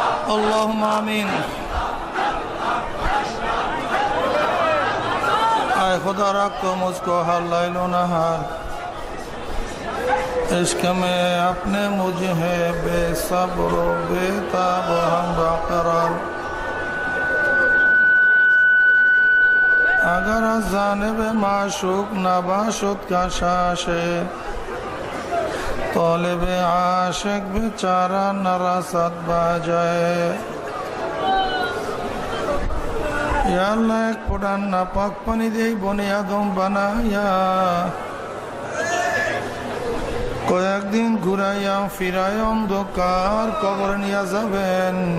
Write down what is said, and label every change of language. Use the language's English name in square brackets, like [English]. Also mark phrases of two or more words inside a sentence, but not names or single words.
[Arabic] اللهم آمین. [Urdu] اے خدا رکھ تو مجھ کو ہر لیل و نہار عشق میں اپنے مجھے بے صبر و بے تاب و ہم برقرار. [Persian] اگر از جانب معشوق نباشد کشش طالب عاشق بیچارہ نرسد বাজায়. [Arabic] يا الله, [Bangla] এক ফোঁটা নাপাক পানি দিয়ে বনে আদম বানায়া কয়েকদিন ঘুরাইয়া ফিরাই অন্ধকার কবরে নিয়ে যাবেন.